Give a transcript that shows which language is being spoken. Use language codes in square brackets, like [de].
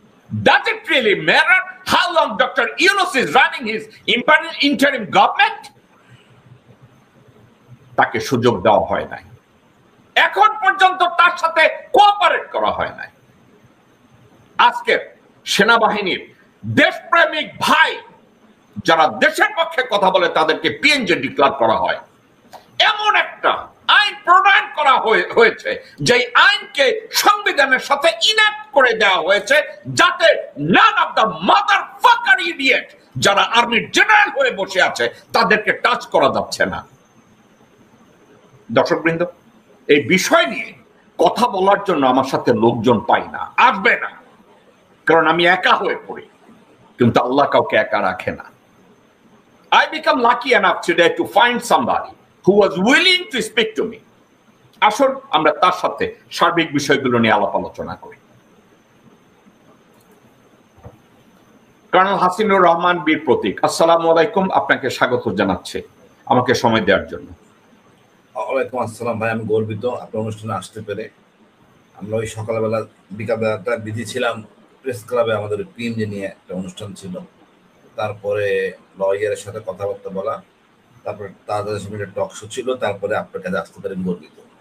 [en] Does it really matter how long Dr. Yunus is running his interim government? [bn] তাকে সুযোগ দেওয়া হয় নাই, এখন পর্যন্ত তার সাথে কোঅপারেট করা হয় নাই। আজকে সেনাবাহিনীর দেশপ্রেমিক ভাই যারা দেশের পক্ষে কথা বলে তাদেরকে পিএনজি ডিক্লেয়ার করা হয়। এমন একটা আইন প্রণয়ন করা হয়েছে যে আইনকে সংবিধানের সাথে ইনাক্ট করে দেওয়া হয়েছে, যাতে [en] none of the motherfucker idiot [bn] যারা আর্মির জেনারেল হয়ে বসে আছে তাদেরকে টাচ করা যাচ্ছে না। দর্শকবৃন্দ, এই বিষয় নিয়ে কথা বলার জন্য আমার সাথে লোকজন পাই না, আসবে না, কারণ আমি একা হয়ে পড়ি। কিন্তু আল্লাহ কাউকে একা রাখে না। [en] I become lucky enough today to find somebody who was willing to speak to me. [bn] আসুন আমরা তার সাথে সার্বিক বিষয়গুলো নিয়ে আলাপ আলোচনা করি। কর্নেল হাসিনুর রহমান বীর প্রতীক, আসসালামু আলাইকুম, আপনাকে স্বাগত জানাচ্ছি আমাকে সময় দেওয়ার জন্য। ওয়ালাইকুম আসসালাম ভাই, আমি গর্বিত আপনার অনুষ্ঠানে আসতে পেরে। আমরা ওই সকালবেলা বিকালবেলাটা বিজি ছিলাম, প্রেস ক্লাবে আমাদের পিএমজি নিয়ে একটা অনুষ্ঠান ছিল, তারপরে লয়ারের সাথে কথাবার্তা বলা, তারপরে তাদের সঙ্গে টক শো ছিল, তারপরে আপনার কাছে আসতে পারে গর্বিত।